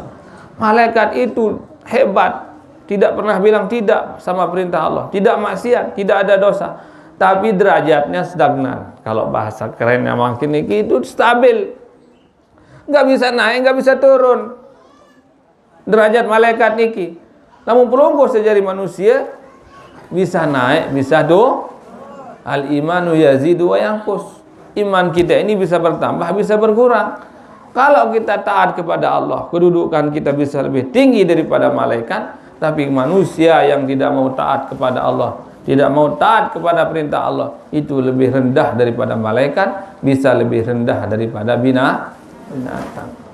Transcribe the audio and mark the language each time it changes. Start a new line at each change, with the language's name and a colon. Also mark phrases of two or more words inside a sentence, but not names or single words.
Indonesian: Malaikat itu hebat, tidak pernah bilang tidak sama perintah Allah, tidak maksiat, tidak ada dosa. Tapi derajatnya stagnan. Kalau bahasa kerennya makin itu stabil. Nggak bisa naik, nggak bisa turun. Derajat malaikat niki. Namun
Sasak: pelungguh sejari
Indonesian: manusia bisa naik, bisa
Arabic: al imanu yazidu wa yanqus.
Indonesian: Iman kita ini bisa bertambah, bisa berkurang. Kalau kita taat kepada Allah, kedudukan kita bisa lebih tinggi daripada malaikat. Tapi manusia yang tidak mau taat kepada Allah, tidak mau taat kepada perintah Allah, itu lebih rendah daripada malaikat, bisa lebih rendah daripada binatang.